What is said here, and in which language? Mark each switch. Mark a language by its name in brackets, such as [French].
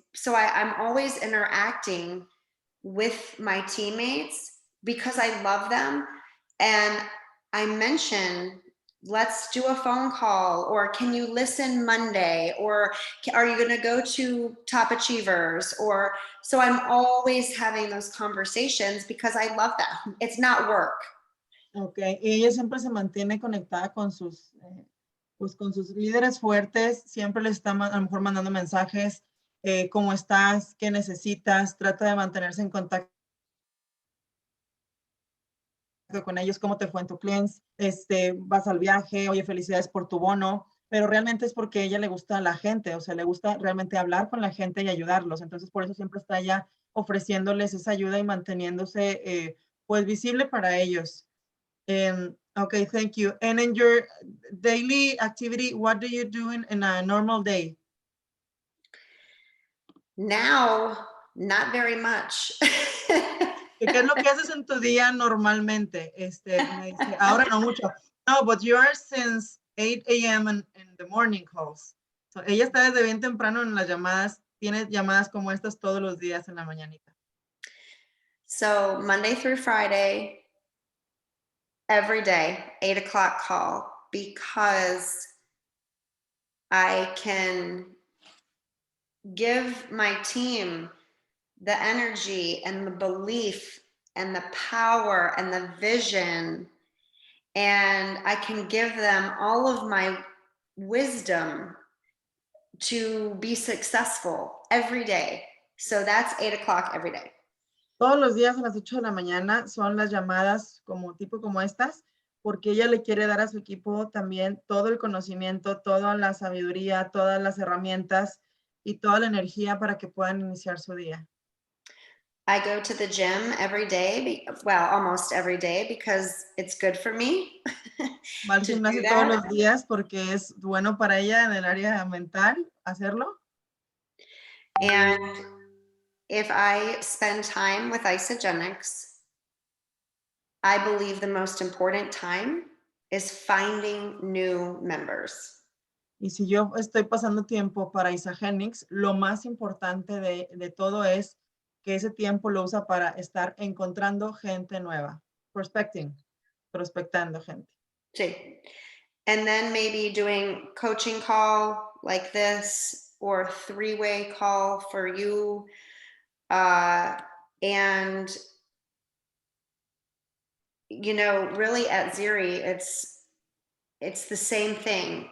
[English] So I'm always interacting with my teammates because I love them. And I mention, let's do a phone call, or can you listen Monday, or are you going to go to Top Achievers? Or so I'm always having those conversations because I love them. It's not work. [Spanish] Okay, y ella siempre se mantiene conectada con sus, pues con sus líderes fuertes, siempre les está a lo mejor mandando mensajes, ¿cómo estás? ¿Qué necesitas? Trata de mantenerse en contacto con ellos, ¿cómo te fue en tu cleanse? Vas al viaje, oye, felicidades por tu bono, pero realmente es porque a ella le gusta a la gente, o sea, le gusta realmente hablar con la gente y ayudarlos, entonces por eso siempre está ella ofreciéndoles esa ayuda y manteniéndose, pues, visible para ellos. [English] Okay, thank you. And in your daily activity, what do you do in a normal day? Now, not very much. [Spanish] ¿Qué es lo que haces en tu día normalmente? Me dice, ahora no mucho. [English] No, but you are since 8 a.m. in the morning calls. [Spanish] So, ella está desde bien temprano en las llamadas, tiene llamadas como estas todos los días en la mañanita. [English] So Monday through Friday, every day, 8 o'clock call, because I can give my team the energy and the belief and the power and the vision, and I can give them all of my wisdom to be successful every day. So that's 8 o'clock every day. [Spanish] Todos los días a las 8 de la mañana son las llamadas como tipo como estas, porque ella le quiere dar a su equipo también todo el conocimiento, toda la sabiduría, todas las herramientas y toda la energía para que puedan iniciar su día. [English] I go to the gym every day, well, almost every day, because it's good for me. [Spanish] Va al gimnasio todos los días porque es bueno para ella en el área mental hacerlo. [English] And if I spend time with Isogenics, I believe the most important time is finding new members. [Spanish] Y si yo estoy pasando tiempo para Isagenix, lo más importante de todo es que ese tiempo lo usa para estar encontrando gente nueva. Prospectando gente. Sí. [English] And then maybe doing coaching call like this, or three-way call for you. And, you know, really at Ziri, it's the same thing.